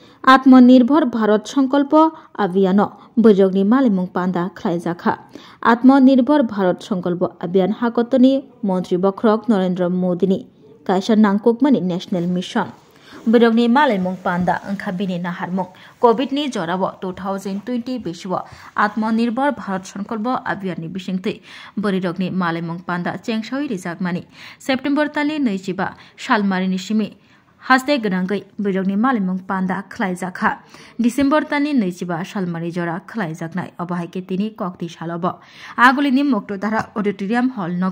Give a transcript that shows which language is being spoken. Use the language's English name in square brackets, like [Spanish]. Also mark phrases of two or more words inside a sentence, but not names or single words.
[Bodo] आत्मनिर्भर भारत संकल्प अभियान बैरगनि मालिमुं पान्दा खलायजाखा आत्मनिर्भर भारत संकल्प अभियान हाकतनि मंत्री बख्रक नरेंद्र मोदीनि कायसा नांगकुकमानि [English] national mission [Bodo] बैरगनि मालिमुं पान्दा अंखाबिनि नाहारमुं कोविड नि जराव 2020 बेसिव आत्मनिर्भर भारत संकल्प अभियान नि बिसिंथै बैरगनि मालिमुं पान्दा चेंगसावि रिजाकमानि सेप्टेम्बर तालि 25 सालमारिनि सिमि हास्ते गनांगै बैरगनि मालिमुं पान्दा खलायजाखा डिसेम्बर तानि 25 सालमारि जरा खलायजाकनाय अबाहायके तिनि कक्ति सालब आगुलिनि मुक्तधारा ऑडिटोरियम हॉल नग